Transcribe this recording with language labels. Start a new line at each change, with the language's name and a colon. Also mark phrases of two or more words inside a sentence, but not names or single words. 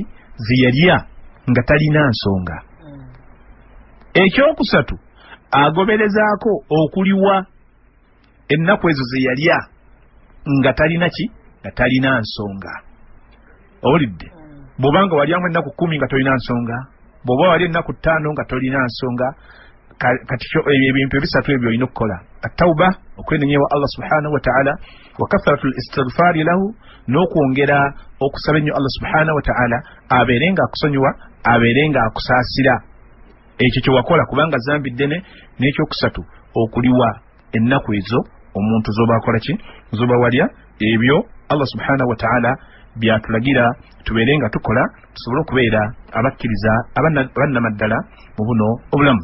Ganda: Ze yalya nga talina nsonga. Ekyokusatu agoberezaako okuliwa ennaku ezo ze yalya nga talina ki? Nga talina nsonga. Owulidde? Bw'obanga walyamu ennaku 10 nga tolina nsonga, bw'oba wali ennaku 5 nga tolina nsonga, kati ebintu ebisatu ebyo olina okukola. At-tawba okwenenyewa
Arabic: الله سبحانه وتعالى وكثرة الاستغفار له
Ganda: n'okwongera okusaba ennyo
Arabic: الله سبحانه وتعالى
Ganda: abeerenga akusonyiwa abeerenga akusaasira ekyo kye wakola kubanga zambi ddene. N'ekyokusatu okuliwa ennaku ezo omuntu zoba akola ki? Zoba walya ebyo
Arabic: الله سبحانه وتعالى
Ganda: byatulagira tubeerenga tukola tusobole okubeera abakkiriza abannamaddala mu buno obulamu.